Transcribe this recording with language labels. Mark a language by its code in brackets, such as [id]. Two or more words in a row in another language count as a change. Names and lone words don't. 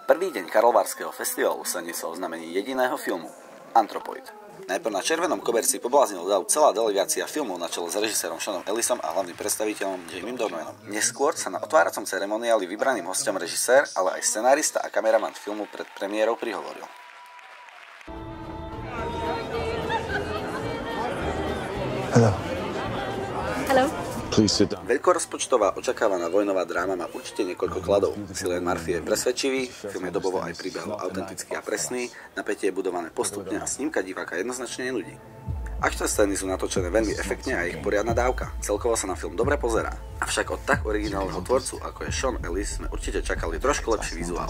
[sk] Prvý deň Karlovarského festivalu sa nesol oznámenie jediného filmu Anthropoid. Najprv na červenom koberci pobláznil dav celá delegácia filmov na čele s režisérom Seanom Ellisom a hlavným predstaviteľom Jamiem Dornanom. Neskôr sa na otváracom ceremoniáli vybraným hosťom režisér, ale aj scenárista a kameraman filmu pred premiérou prihovoril. [en] Hello. Hello. Please sit down. [sk] Veľkorozpočtová očakávaná vojnová dráma má určite niekoľko kladov. Cillian Murphy je presvedčivý, film je dobovo aj príbehovo autentický a presný, napätie je budované postupne a snímka diváka jednoznačne nenudí. Akčné scény sú natočené veľmi efektne a ich poriadna dávka. Celkovo sa na film dobre pozerá. Avšak od tak originálneho tvorcu, ako je Sean Ellis, sme určite čakali trošku lepší vizuál.